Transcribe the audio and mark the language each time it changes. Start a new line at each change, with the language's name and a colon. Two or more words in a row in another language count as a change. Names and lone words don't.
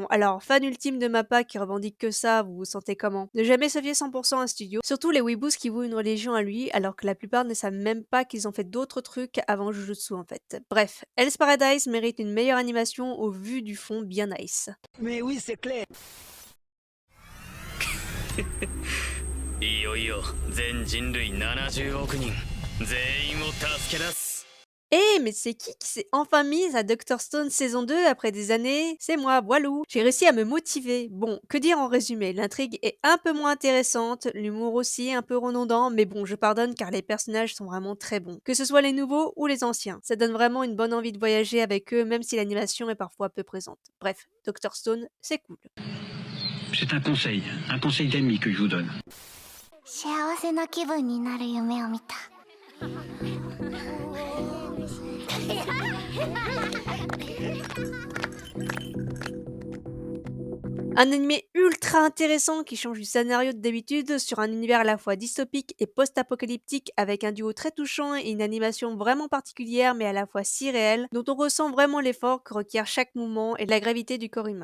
French: Alors, fan ultime de Mappa qui revendique que ça, vous vous sentez comment? Ne jamais se fier 100% à un studio, surtout les weeboos qui vouent une religion à lui, alors que la plupart ne savent même pas qu'ils ont fait d'autres trucs avant Jujutsu en fait. Bref, Hell's Paradise mérite une meilleure animation au vu du fond bien nice. Mais oui, c'est clair.
Japanese: いよいよ全人類70億人全員を助け出す。
French: Eh, mais c'est qui s'est enfin mise à Dr. Stone saison 2 après des années? C'est moi, voilou. J'ai réussi à me motiver. Bon, que dire en résumé? L'intrigue est un peu moins intéressante, l'humour aussi un peu redondant, mais bon, je pardonne car les personnages sont vraiment très bons. Que ce soit les nouveaux ou les anciens. Ça donne vraiment une bonne envie de voyager avec eux, même si l'animation est parfois peu présente. Bref, Dr. Stone, c'est cool. C'est un conseil d'ami que je vous donne.
Japanese: 幸せな気分になる夢を見た。
French: Un animé ultra intéressant qui change du scénario de d'habitude sur un univers à la fois dystopique et post-apocalyptique avec un duo très touchant et une animation vraiment particulière mais à la fois si réelle dont on ressent vraiment l'effort que requiert chaque mouvement et la gravité du corps humain.